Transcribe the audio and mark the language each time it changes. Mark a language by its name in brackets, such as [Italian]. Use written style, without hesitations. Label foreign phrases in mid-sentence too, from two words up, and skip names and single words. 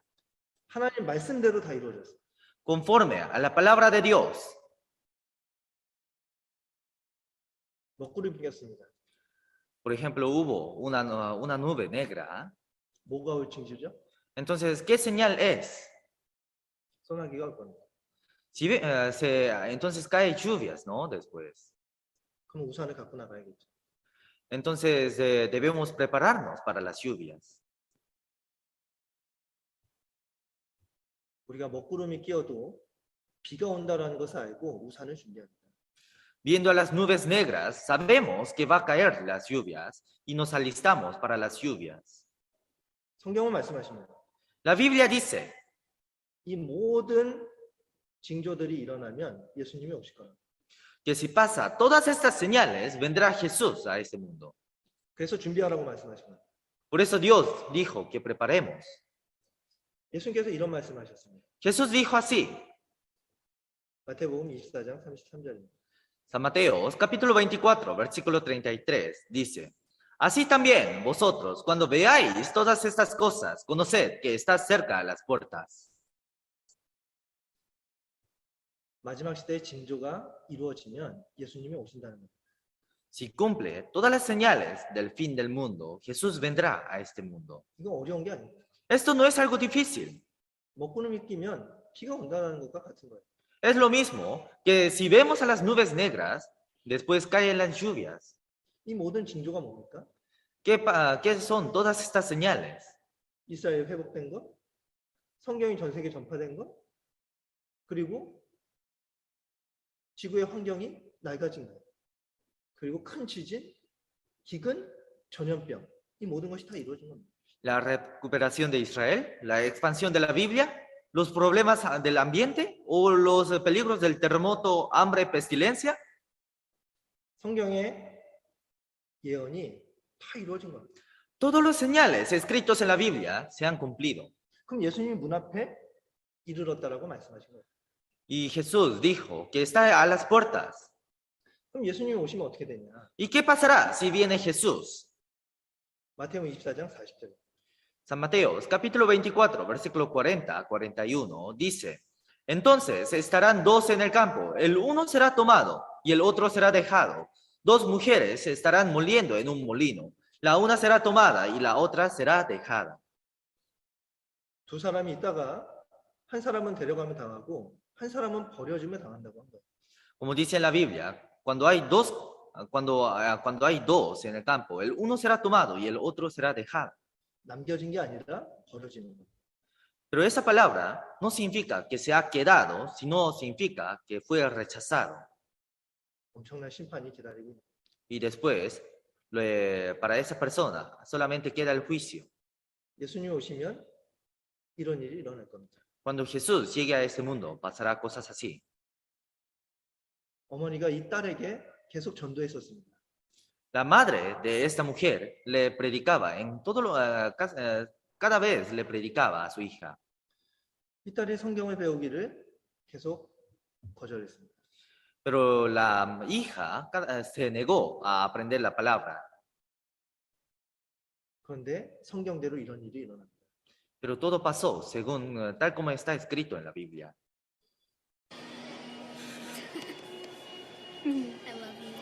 [Korean] 하나님 말씀대로 다 이루어졌어요. [Spanish] conforme a la palabra de Dios. [Korean] 먹구름 피었습니다. [Spanish] Por ejemplo, hubo una nube negra. [Korean] 뭐가 올 징조죠? [Spanish] Entonces, ¿qué señal es? [Korean] 소나기가 올 겁니다. [Spanish] Entonces cae lluvias, ¿no? Después. [Korean] 그럼 우산을 갖고 나가야겠죠. [Spanish] Entonces debemos prepararnos para las lluvias. [Korean] 우리가 먹구름이 끼어도 비가 온다라는 것을 알고 우산을 준비합니다. [Spanish] Viendo a las nubes negras, sabemos que va a caer las lluvias y nos alistamos para las lluvias. [Korean] 성경은 말씀하십니다. [Spanish] La Biblia dice [Korean] 이 모든 징조들이 일어나면 예수님이 오실 거예요. [Spanish] que si pasa todas estas señales, vendrá Jesús a este mundo. [Korean] 그래서 준비하라고 말씀하십니다. [Spanish] Por eso Dios dijo que preparemos. [Korean] 예수님께서 이런 말씀하셨습니다. [Spanish] Jesús dijo así, [Korean] 마태복음 24장 33절입니다. [Spanish] San Mateo, capítulo 24, versículo 33, dice, así también vosotros, cuando veáis todas estas cosas, conoced que está cerca a las puertas. [Korean] 마지막 시대의 징조가 이루어지면 예수님이 오신다는 겁니다. [Spanish] Si cumple todas las señales del fin del mundo, Jesús vendrá a este mundo. [Korean] 이건 어려운 게 아닙니다. [Spanish] Esto no es algo difícil. [Korean] 먹구름이 끼면 비가 온다는 것과 같은 거예요. [Spanish] Es lo mismo que si vemos a las nubes negras, después caen las lluvias. [Korean] 이 모든 징조가 뭡니까? [Spanish] ¿Qué son todas estas señales? [Korean] 이스라엘 회복된 것, 성경이 전 세계 전파된 것, 그리고 지구의 환경이 낡아진 것, 그리고 큰 지진, 기근, 전염병, 이 모든 것이 다 이루어진 겁니다. [Spanish] La recuperación de Israel, la expansión de la Biblia, los problemas del ambiente o los peligros del terremoto, hambre, pestilencia. [Korean] 성경의 예언이 다 이루어진 겁니다. [Spanish] Todos los señales escritos en la Biblia se han cumplido. [Korean] 그럼 예수님이 문 앞에 이르렀다라고 말씀하신 거예요. [Spanish] Y Jesús dijo que está a las puertas. [Korean] 그럼 예수님이 오시면 어떻게 되냐? [Spanish] ¿Y qué pasará si viene Jesús? [Korean] 마태복음 24장 40절. [Spanish] San Mateo, capítulo 24, versículo 40 a 41, dice, entonces estarán dos en el campo, el uno será tomado y el otro será dejado. Dos mujeres se estarán moliendo en un molino. La una será tomada y la otra será dejada. [Korean] 두 사람이 있다가 한 사람은 데려가면 당하고 한 사람은 버려지면 당한다고 한 거예요. [Spanish] Como dice en la Biblia, cuando hay dos en el campo, el uno será tomado y el otro será dejado. [Korean] 남겨진 게 아니라 버려지는 거예요. [Spanish] Pero esa palabra no significa que se ha quedado, sino significa que fue rechazado. [Korean] 엄청난 심판이 기다리고 있는 거예요. [Spanish] Y después, para esa persona, solamente queda el juicio. [Korean] 예수님이 오시면 이런 일이 일어날 겁니다. [Spanish] Cuando Jesús llegue a este mundo, pasará cosas así. [Korean] 어머니가 이 딸에게 계속 전도했었습니다. [Spanish] La madre de esta mujer le predicaba cada vez le predicaba a su hija. [Korean] 이 딸이 성경을 배우기를 계속 거절했습니다. [Spanish] Pero la hija se negó a aprender la palabra. [Korean] 그런데 성경대로 이런 일이 일어납니다. [Spanish] Pero todo pasó tal como está escrito en la Biblia. [English] I love you.